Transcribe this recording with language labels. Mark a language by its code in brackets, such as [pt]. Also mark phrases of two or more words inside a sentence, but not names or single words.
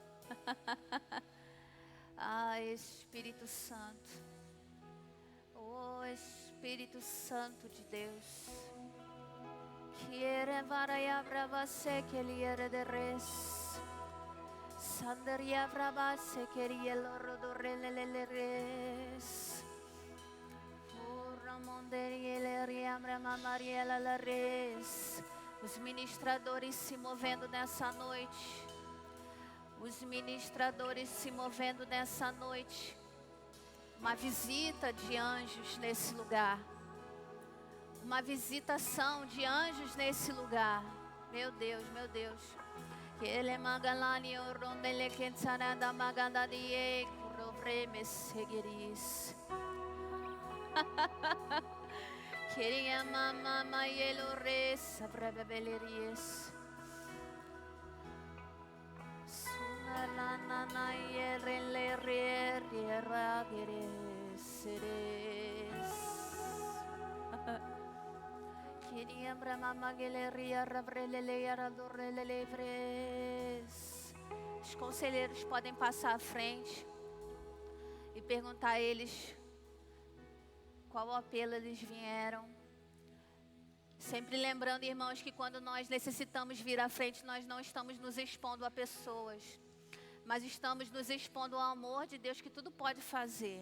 [pt] Ah, Espírito Santo, oh Espírito Santo de Deus, quiere varaya brava se que ele era de res, sandaria brava se queria loro do relele res, ora monderia ele riambra mamariela la res. Os ministradores se movendo nessa noite. Os ministradores se movendo nessa noite. Uma visita de anjos nesse lugar. Uma visitação de anjos nesse lugar. Meu Deus, meu Deus. Ele magalani orondele kensarada magadadie kurovreme seguiris. Queria mama maielo res abrabeleries. Sunalana na yerele riera gereseres. Queria mama geleria rabrelele yaradorele levres. Os conselheiros podem passar à frente e perguntar a eles qual apelo eles vieram. Sempre lembrando, irmãos, que quando nós necessitamos vir à frente, nós não estamos nos expondo a pessoas, mas estamos nos expondo ao amor de Deus que tudo pode fazer.